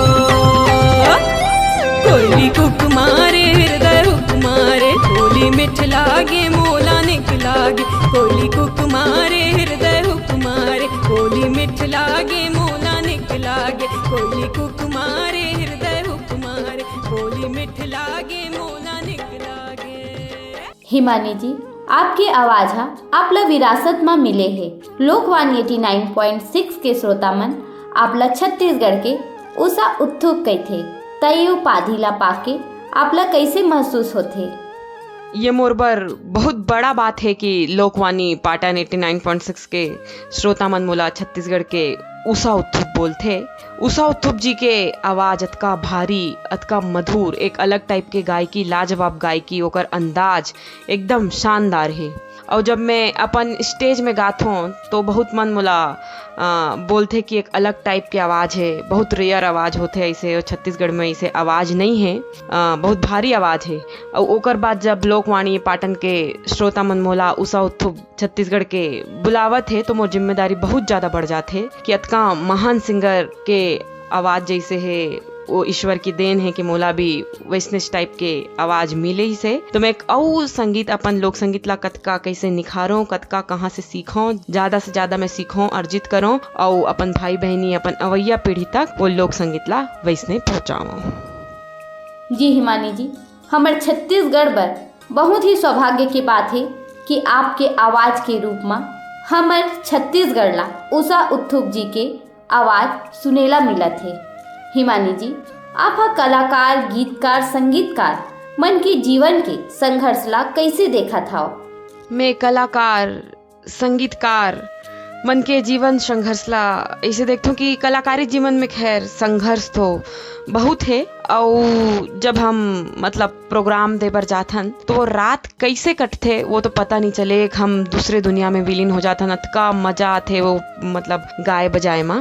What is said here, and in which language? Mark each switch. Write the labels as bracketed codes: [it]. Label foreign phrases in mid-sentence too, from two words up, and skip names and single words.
[hne] कोयली कुक मारे हृदय हुक मारे, बोली मिठ लागे मोला निक लागे। कोयली कुक मारे हृदय हुक मारे, बोली मिठ लागे मोला निक लागे। कोयली कुक मारे हृदय हुक मारे, बोली मिठ लागे मोला निक लागे। हिमानी जी, आपकी आवाज आपला विरासत में मिले है। लोकवाणी 89.6 के श्रोता मन आपला छत्तीसगढ़ के उषा उत्थुप कही थे, तय उपाधि ला पाके आपला कैसे महसूस होते? ये मोर बर बहुत बड़ा बात है कि लोकवाणी पाटन 89.6 के श्रोता मन मोला छत्तीसगढ़ के उषा उत्थुप बोलथे। उषा उत्थुप जी के आवाज अतका भारी, अतका मधुर, एक अलग टाइप के गायकी, लाजवाब गायकी, ओकर अंदाज एकदम शानदार है। और जब मैं अपन स्टेज में गात हूँ तो बहुत मन मोला बोलते कि एक अलग टाइप की आवाज़ है, बहुत रेयर आवाज़ होते है ऐसे, और छत्तीसगढ़ में ऐसे आवाज़ नहीं है, बहुत भारी आवाज़ है। और ओकर बाद जब लोकवाणी पाटन के श्रोता मन मोला उषा उत्थुप छत्तीसगढ़ के बुलावत है तो मोर जिम्मेदारी बहुत ज़्यादा बढ़ जाते है कि अतका महान सिंगर के आवाज़ जैसे है वो ईश्वर की देन है कि मोला भी वैसने टाइप के आवाज मिले ही से। तो मैं और संगीत अपन लोक संगीत ला कतका कैसे निखारों, कतका कहाँ से सीखों, ज्यादा से ज्यादा मैं सीखों, अर्जित करूं और अपन भाई बहनी, अपन अवैया पीढ़ी तक वो लोक संगीत ला वैसने पहुँचाऊं। जी हिमानी जी, हमारे छत्तीसगढ़ बर बहुत ही सौभाग्य की बात है कि आपके आवाज के रूप में हमारे छत्तीसगढ़ ला उषा उत्थुप जी के आवाज सुनेला मिलत है। हिमानी जी, आप कलाकार, गीतकार, संगीतकार मन के जीवन के संघर्ष ला कैसे देखा था? मैं कलाकार, संगीतकार मन के जीवन संघर्ष ला ऐसे देखता हूँ कि कलाकारी जीवन में खैर संघर्ष तो बहुत है। और जब हम मतलब प्रोग्राम दे बर जाथन तो वो रात कैसे कटथे वो तो पता नहीं चले, हम दूसरे दुनिया में विलीन हो जाथन, अतका मजा आथे वो मतलब गाए बजाए माँ।